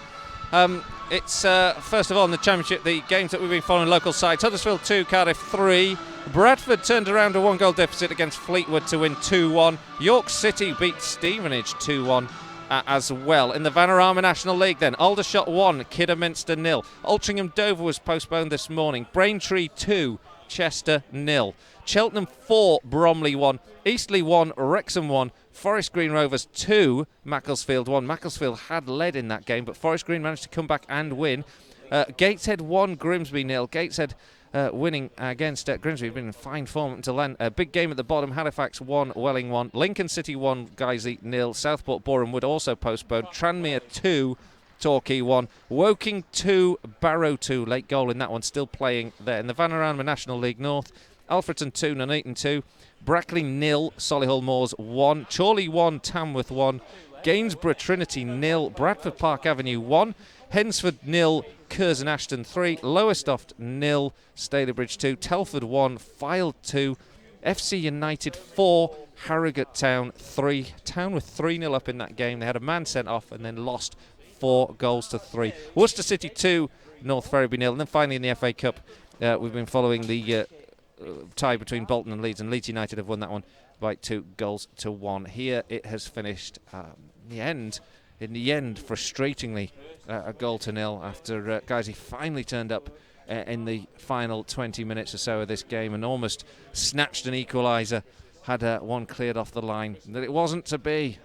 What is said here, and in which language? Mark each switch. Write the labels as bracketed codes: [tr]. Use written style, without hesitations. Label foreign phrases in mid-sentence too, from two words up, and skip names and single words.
[en] It's first of all in the Championship, the games that we've been following local sides. Huddersfield 2, Cardiff 3. Bradford turned around a 1-goal deficit against Fleetwood to win 2-1. York City beat Stevenage 2-1 as well. In the Vanarama National League then, Aldershot 1, Kidderminster 0. Altrincham Dover was postponed this morning. Braintree 2, Chester 0. Cheltenham 4, Bromley 1. Eastleigh 1, Wrexham 1. Forest Green Rovers 2, Macclesfield 1. Macclesfield had led in that game, but Forest Green managed to come back and win. Gateshead 1, Grimsby 0. Gateshead winning against Grimsby. Been in fine form until then. Big game at the bottom. Halifax 1, Welling 1. Lincoln City 1, Guiseley 0. Southport Boreham Wood also postponed. Tranmere 2, Torquay 1. Woking 2, Barrow 2. Late goal in that one. Still playing there. In the Vanarama National League North, Alfreton 2, Nuneaton 2. Brackley 0, Solihull Moors 1. Chorley 1, Tamworth 1. Gainsborough Trinity 0. Bradford Park Avenue 1. Hensford 0, Curzon Ashton 3, Lowestoft 0, Stalybridge 2, Telford 1, Fylde 2, FC United 4, Harrogate Town 3. Town with 3-0 up in that game. They had a man sent off and then lost 4-3. Worcester City 2, North Ferriby 0. And then finally in the FA Cup, we've been following the tie between Bolton and Leeds United have won that one by 2-1. Here it has finished in the end, frustratingly, a 0-0 after Guiseley finally turned up in the final 20 minutes or so of this game and almost snatched an equaliser, had one cleared off the line that it wasn't to be.